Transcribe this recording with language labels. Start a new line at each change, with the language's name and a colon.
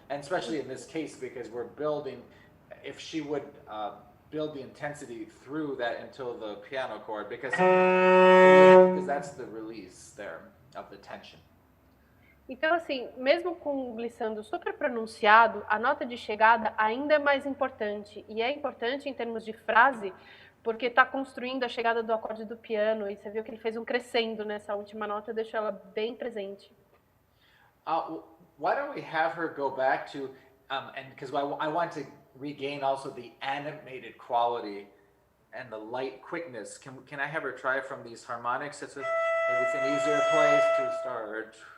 English: And especially in this case, because we're building, if she would build the intensity through that until the piano chord, because that's the release there of the tension.
Portuguese: Então, assim, mesmo com o glissando super pronunciado, a nota de chegada ainda é mais importante. E é importante em termos de frase, porque está construindo a chegada do acorde do piano. E você viu que ele fez um crescendo nessa última nota, deixou ela bem presente.
English: Why don't we have her go back to, and because I want to regain also the animated quality and the light quickness. Can I have her try from these harmonics? Maybe it's an easier place to start.